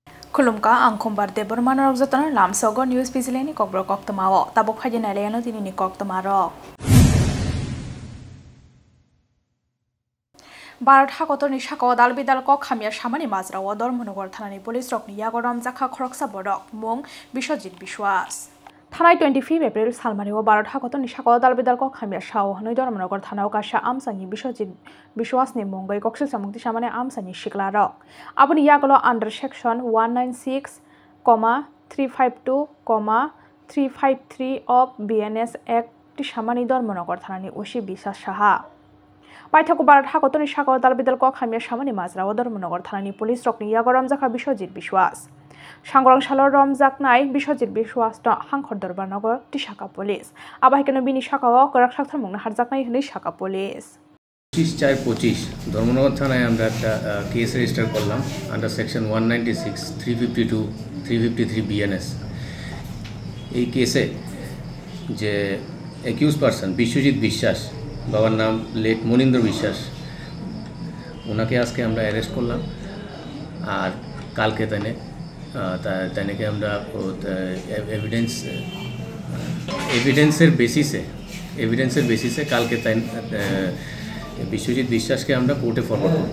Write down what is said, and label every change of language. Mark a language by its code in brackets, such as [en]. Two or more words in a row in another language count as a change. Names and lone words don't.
[trp] Kulumka angkumbar debor manarok jatana lamsogo news pizileni kokbro koktamao tabok khajina leyano tinini koktamaro Barat hakotorni shako dalbidal kok khamia samani mazrawo dormonogor thanani police rokni yagoram jakha khoroksa borok mung Bishojit Bishwas Thanai 25 April salmaniwo Barat hakotorni shako dalbidal kok khamia shao hanoi dormonogor thanao kasha amsani Bishojit Bishwasni mungai koksil samukti samane amsani shiklarok aboni yagolo [en] under section 196, 352, 353 of BNS Act [trp] ti samani dormonogor thanani ushi Biswas Saha Paithako Barat hakotorni shako dalbidal kok khamia samani mazrawo dormonogor thanani police rokni yagoram jakha Bishojit Bishwas Sangrang Salor Romjaknai Bishojit Bishwas no Hangkhor Darbarnogor Tishaka Police Abahikeno bini shakao korak sakthar mungna harjaknai hini Shaka Police [bn] 25 ধর্মনগর থানায় আমরা একটা [en] case register [bn] করলাম [en] under section [bn] 196, 352, 353 বিএনএস এই কেসে যে [en] accused person [bn] বিশ্বজিৎ বিশ্বাস বাবার নাম লেট মনীন্দ্র বিশ্বাস ওনাকে আজকে আমরা অ্যারেস্ট করলাম আর কালকে তাকে আমরা এভিডেন্সের বেসিসে কালকে বিশ্বজিৎ বিশ্বাসকে আমরা কোর্টে ফরওয়ার্ড করি